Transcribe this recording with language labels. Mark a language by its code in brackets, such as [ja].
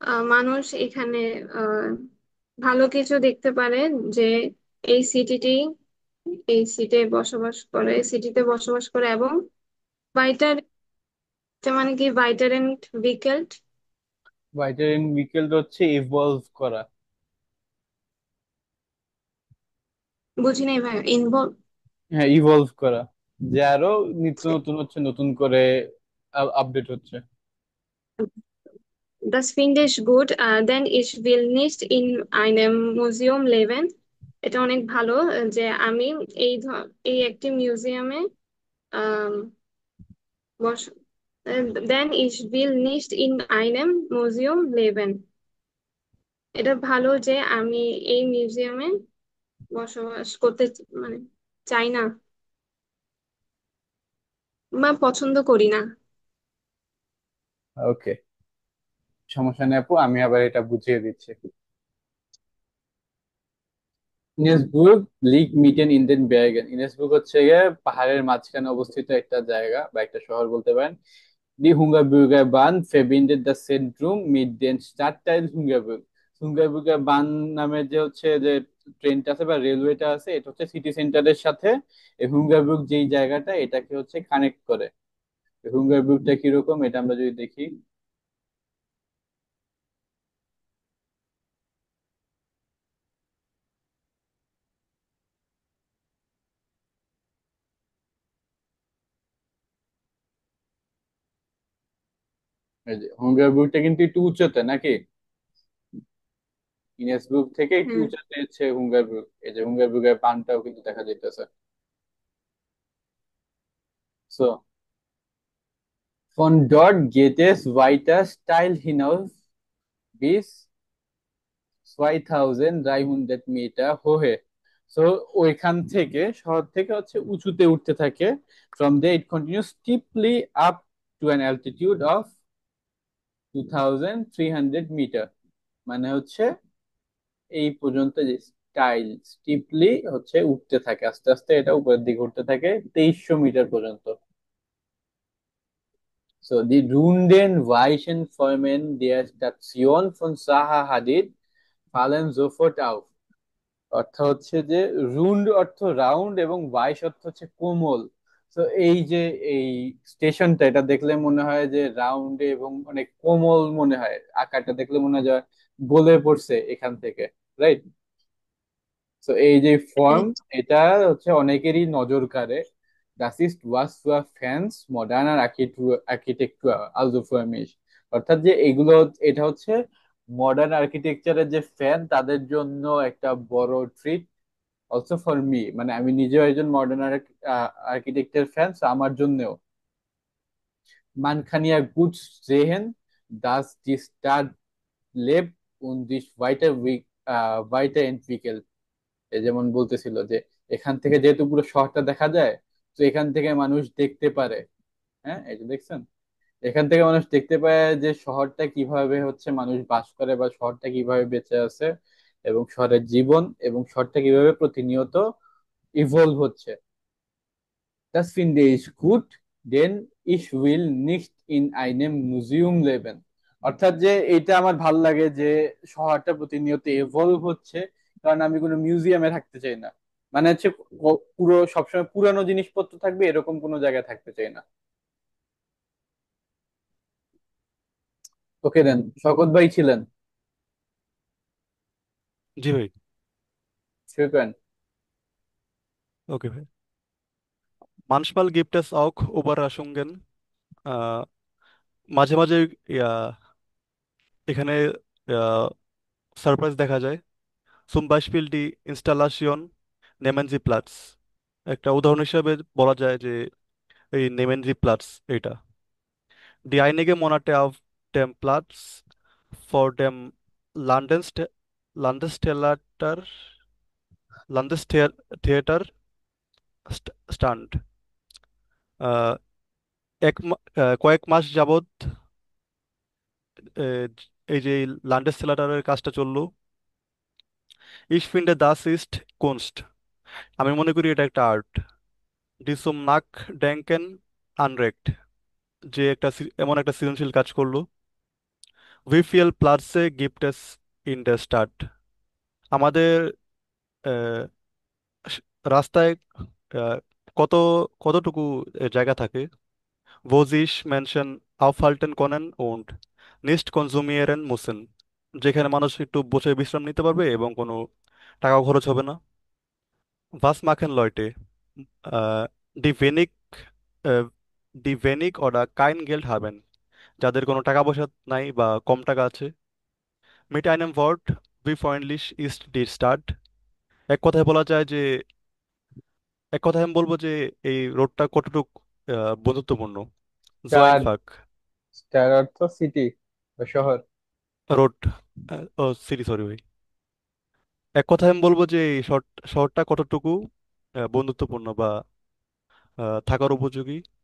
[bn] মানুষ এখানে আহ, ভালো কিছু দেখতে পারে যে এই সিটিটি এই সিটিতে বসবাস করে এবং ভাইটার মানে কি ভাইটারেন্ট ভিকেল্ট। ভাইটারিন উইকেল হচ্ছে ইভলভ করা। বুঝি নাই ভাই, ইনভলভ। হ্যাঁ, ইভলভ করা, যে আরো নিত্য নতুন হচ্ছে, নতুন করে আপডেট হচ্ছে। [de] Das finde ich gut, denn ich will nicht in einem Museum leben। [bn] এটা অনেক ভালো যে আমি এই একটি মিউজিয়ামে আহ বস [de] denn ich will nicht in einem Museum leben। [bn] এটা ভালো যে আমি এই মিউজিয়ামে বসবাস করতে মানে চাই না বা পছন্দ করি না। ওকে, সমস্যা নেই আপু, আমি আবার এটা বুঝিয়ে দিচ্ছি। [de] ইনেসবুর্গ লিগ মিটেন ইন দেন বেয়ারগেন। [bn] ইনেসবুর্গ হচ্ছে গিয়ে পাহাড়ের মাঝখানে অবস্থিত একটা জায়গা বা একটা শহর বলতে পারেন। Die Hungerburger Bahn verbindet das Zentrum mit dem Stadtteil Hungerburg। হুঙ্গারবুর্গের বান নামের যে হচ্ছে যে ট্রেনটা আছে বা রেলওয়েটা আছে, এটা হচ্ছে সিটি সেন্টারের সাথে এই হুঙ্গারবুর্গ যেই জায়গাটা, এটাকে হচ্ছে কানেক্ট করে। হুঙ্গারবুর্গটা কিরকম এটা আমরা যদি দেখি, এই যে হুঙ্গারবুর্গটা কিন্তু একটু উচ্চতে নাকি, ইনেসবুর্গ থেকে একটু হুম। উঁচাতে হচ্ছে হুঙ্গারবুর্গ। এই যে হুঙ্গারবুর্গের বানটাও কিন্তু দেখা যাইতেছে। [de] সো von dort geht es weiter steil hinauf bis 2300 মিটার হোহে। [bn] So ওইখান থেকে শহর থেকে হচ্ছে উঁচুতে উঠতে থাকে। [en] From there it continues steeply up to an altitude of 2300 metre. [bn] মানে হচ্ছে এই পর্যন্ত যে স্টাইল স্টিপলি হচ্ছে উঠতে থাকে, আস্তে আস্তে এটা উপরের দিকে উঠতে থাকে 2300 মিটার পর্যন্ত। [de] So die runden weichen Formen der Station von Zaha Hadid fallen sofort auf. [bn] অর্থ হচ্ছে যে রুন্ড অর্থ রাউন্ড এবং বাইশ অর্থ হচ্ছে কোমল। তো এই যে এই স্টেশনটা, এটা দেখলে মনে হয় যে রাউন্ডে এবং অনেক কোমল মনে হয়, আকারটা দেখলে মনে হয় যে গলে পড়ছে এখান থেকে, রাইট? তো এই যে ফর্ম, এটা হচ্ছে অনেকেরই নজর কাড়ে। [de] Das ist was für Fans moderner Architektur, also für mich। [bn] অর্থাৎ যে এগুলো, এটা হচ্ছে মডার্ন আর্কিটেকচারের যে ফ্যান তাদের জন্য একটা বড় ট্রিট, [en] also for me, [bn] মানে আমি নিজেও একজন মডার্ন আর্কিটেকচার ফ্যান, আমার জন্যও। [de] Man kann ja gut sehen, dass die Stadt lebt und sich weiterentwickelt। [bn] এই যেমন বলতেছিল যে এখান থেকে যেহেতু পুরো শহরটা দেখা যায়, তো এখান থেকে মানুষ দেখতে পারে। হ্যাঁ, এই যে দেখছেন, এখান থেকে মানুষ দেখতে পায় যে শহরটা কিভাবে হচ্ছে মানুষ বাস করে, বা শহরটা কিভাবে বেঁচে আছে, এবং শহরের জীবন এবং শহরটা কিভাবে প্রতিনিয়ত ইভলভ হচ্ছে। [de] Das finde ich gut, denn ich will nicht in einem Museum leben। [bn] অর্থাৎ যে এটা আমার ভাল লাগে যে শহরটা প্রতিনিয়ত এভলভ হচ্ছে, কারণ আমি কোনো মিউজিয়ামে থাকতে চাই না। মানে হচ্ছে পুরো সবসময় পুরানো জিনিসপত্র থাকবে এরকম কোনো জায়গায় থাকতে চাই না। ওকে দেন, শওকত ভাই ছিলেন। জি ভাই। শুকরান। ওকে ভাই। [de] Manchmal gibt es auch Überraschungen. [bn] আহ, মাঝে মাঝে ইয়া, এখানে সারপ্রাইজ দেখা যায়। [de] zum Beispiel die Installation nehmen Sie Platz। [bn] একটা উদাহরণ হিসেবে বলা যায় যে এই [de] nehmen Sie Platz [bn] এটা। [de] Die einige Monate auf dem Platz vor dem Landesste Landestheater Landestheater stand। [bn] আহ, কয়েক মাস যাবত আহ, এই যে লান্ডেস থিয়েটারের কাজটা চললো। [de] Ich finde das ist Kunst। [bn] আমি মনে করি এটা একটা art. [de] Die zum Nachdenken anregt। [bn] যে এমন একটা সৃজনশীল কাজ করলো। [de] Wie viel Plätze gibt es in der Stadt? [bn] আমাদের আহ, স- রাস্তায় আহ, কত কতটুকু জায়গা থাকে। [de] Wo sich Menschen aufhalten können und nicht konsumieren müssen। [bn] যেখানে মানুষ একটু বসে বিশ্রাম নিতে পারবে এবং কোনো টাকা খরচ হবে না। [de] Was machen Leute, äh, die wenig, äh, die wenig oder kein Geld haben? [bn] যাদের কোনো টাকা পয়সা নাই বা কম টাকা আছে। [de] Mit einem Wort, wie freundlich ist die Stadt? [bn] এক কথায় বলা যায় যে, এক কথায় আমি বলবো যে এই রোডটা কতটুক বন্ধুত্বপূর্ণ। [de] So স্টার, einfach। [bn] স্টার অর্থ সিটি বা শহর। রোড, ও সিরি, সরি ভাই। এক কথায় আমি বলবো যে এই শহরটা কতটুকু বন্ধুত্বপূর্ণ বা থাকার উপযোগী।